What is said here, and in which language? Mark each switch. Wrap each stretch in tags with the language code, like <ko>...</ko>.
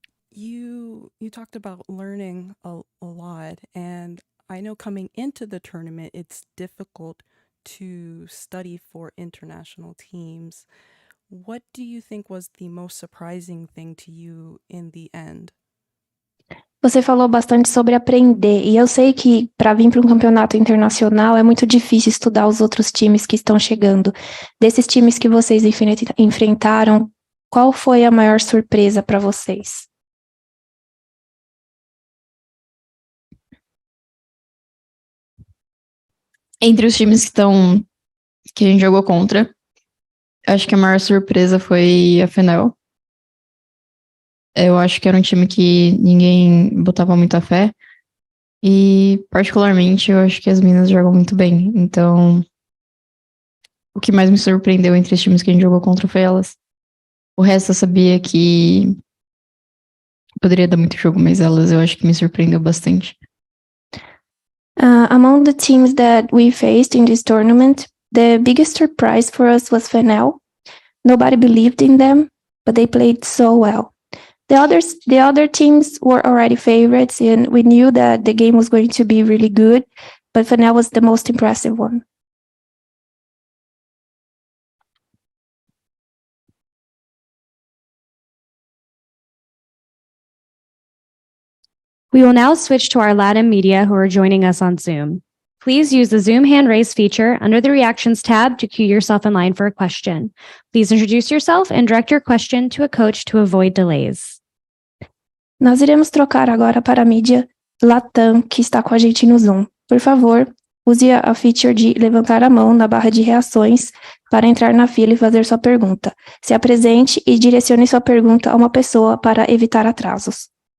<en>you talked about learning a lot, and I know coming into the tournament, it's difficult to study for international teams. What do you think was the most surprising thing to you in the end?</en> <pt>Você falou bastante sobre aprender, e eu sei que para vir para um campeonato internacional é muito difícil estudar os outros times que estão chegando. Desses times que vocês enfrentaram, qual foi a maior surpresa para vocês? Entre os times que a gente jogou contra, acho que a maior surpresa foi a Fenel. Eu acho que era um time que ninguém botava muita fé. E, particularmente, eu acho que as meninas jogam muito bem. Então, o que mais me surpreendeu entre os times que a gente jogou contra foi elas. O resto eu sabia que poderia dar muito jogo, mas elas eu acho que me surpreendeu bastante.</pt> <en>Among the teams that we faced in this tournament, the biggest surprise for us was Fenel. Nobody believed in them, but they played so well. The other teams were already favorites, and we knew that the game was going to be really good, but Fenel was the most impressive one. We will now switch to our Latin media who are joining us on Zoom. Please use the Zoom hand raise feature under the Reactions tab to queue yourself in line for a question. Please introduce yourself and direct your question to a coach to avoid delays.</en> <pt>Nós iremos trocar agora para a mídia Latam, que está com a gente no Zoom. Por favor, use a feature de levantar a mão na barra de reações para entrar na fila e fazer sua pergunta. Se apresente e direcione sua pergunta a uma pessoa para evitar atrasos.</pt>